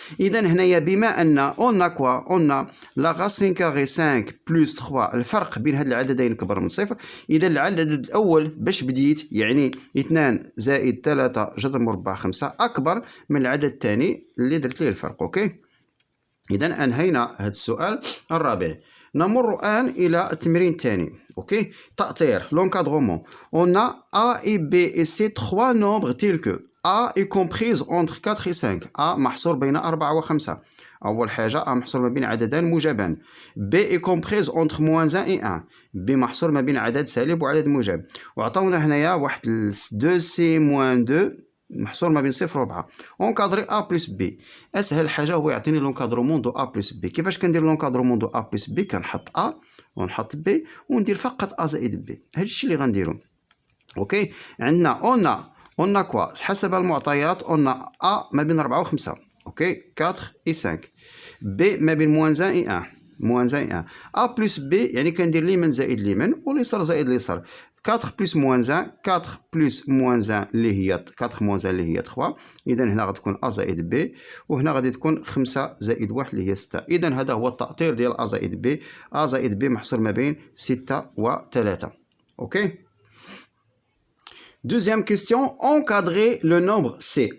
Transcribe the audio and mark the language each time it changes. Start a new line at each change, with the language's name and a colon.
Arabic: اذا هنايا بما ان قلنا لا راسين كاري 5 بلس 3 الفرق بين هاد العددين كبر من صفر. اذا العدد الاول باش بديت يعني 2 زائد 3 جذر مربع 5 اكبر من العدد الثاني اللي درت ليه الفرق. اوكي، اذا انهينا هذا السؤال الرابع. نمر الان الى التمرين الثاني.
French: اوكي،
Arabic: تأطير لونكادرومون.
French: on a a et b et c 3 nombres tels que A est comprise entre 4 et 5.
Arabic: A محصور بين 4 و 5. أول حاجة A محصور ما بين عددان موجبان.
French: B est comprise entre moins 1 et 1.
Arabic: B محصور ما بين عدد سالب وعدد موجب. وعطاونا هنايا واحد
French: 2C moins 2
Arabic: محصور ما بين 0 و 4.
French: اونكادري A plus B.
Arabic: أسهل حاجة هو يعطيني لونكادرومون دو A plus B. كيفاش كندير لونكادرومون دو A plus B؟ كنحط A ونحط B وندير فقط A زائد B. هاد الشيء اللي غنديرو. اوكي عندنا on a كوا حسب المعطيات on a A ما بين 4 و 5.
French: اوكي 4 et 5.
Arabic: B ما بين
French: moins 1 et 1. moins 1 et 1.
Arabic: A plus B يعني كندير اليمين زائد اليمين واليسار زائد اليسار.
French: 4 plus moins 1 4 plus moins 1 اللي هي 4 moins 1 اللي هي 3.
Arabic: إذا هنا غتكون A زائد B وهنا غادي تكون 5 زائد 1 اللي هي 6. إذا هذا هو التأطير ديال A زائد B. A زائد B محصور ما بين 6 و 3. اوكي.
French: Deuxième question, encadrer le nombre C.